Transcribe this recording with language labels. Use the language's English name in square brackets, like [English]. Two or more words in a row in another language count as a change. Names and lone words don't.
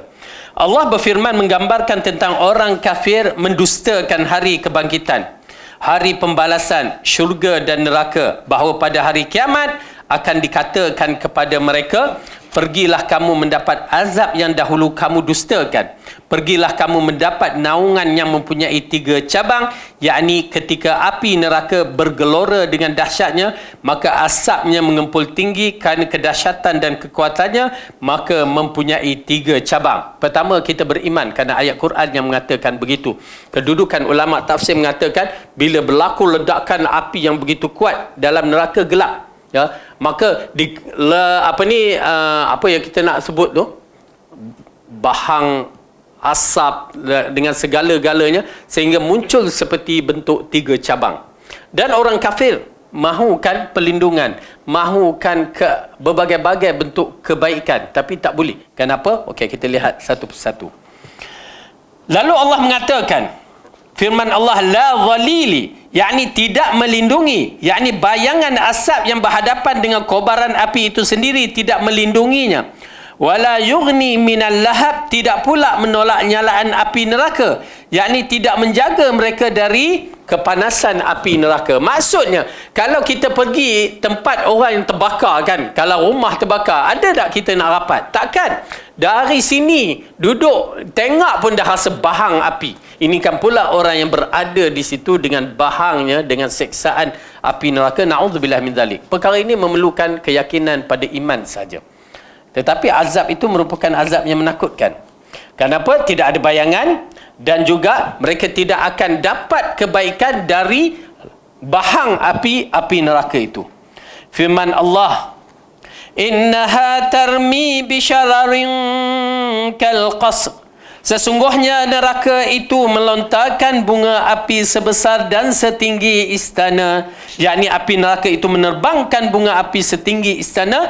[Malay] Allah berfirman menggambarkan tentang orang kafir mendustakan hari kebangkitan, hari pembalasan, syurga dan neraka, bahawa pada hari kiamat akan dikatakan kepada mereka, pergilah kamu mendapat azab yang dahulu kamu dustakan. Pergilah kamu mendapat naungan yang mempunyai 3 cabang, yakni ketika api neraka bergelora dengan dahsyatnya, maka asapnya mengempul tinggi kerana kedahsyatan dan kekuatannya, maka mempunyai 3 cabang. Pertama, kita beriman kerana ayat Quran yang mengatakan begitu. Kedudukan ulama tafsir mengatakan bila berlaku ledakan api yang begitu kuat dalam neraka gelap, ya, maka apa yang kita nak sebut tu, bahang asap dengan segala-galanya sehingga muncul seperti bentuk 3 cabang. Dan orang kafir mahukan perlindungan, mahukan berbagai-bagai bentuk kebaikan, tapi tak boleh. Kenapa? Okey, kita lihat satu persatu. Lalu Allah mengatakan, firman Allah, [Arabic] لا ظليل, [Malay] yakni tidak melindungi, yakni bayangan asap yang berhadapan dengan kobaran api itu sendiri tidak melindunginya. [Arabic] ولا يغني من اللهب, [Malay] tidak pula menolak nyalaan api neraka, yakni tidak menjaga mereka dari kepanasan api neraka. Maksudnya, kalau kita pergi tempat orang yang terbakar kan, kalau rumah terbakar, ada tak kita nak rapat? Takkan. Dari sini duduk tengok pun dah rasa bahang api. Ini kan pula orang yang berada di situ dengan bahangnya, dengan seksaan api neraka. [Arabic] نعوذ بالله من ذلك. [Malay] Perkara ini memerlukan keyakinan pada iman saja. Tetapi azab itu merupakan azab yang menakutkan. Kenapa? Tidak ada bayangan dan juga mereka tidak akan dapat kebaikan dari bahang api neraka itu. Firman Allah, [Arabic] إنها ترمي بشرر كالقصر, [Malay] sesungguhnya neraka itu melontarkan bunga api sebesar dan setinggi istana, yakni api neraka itu menerbangkan bunga api setinggi istana.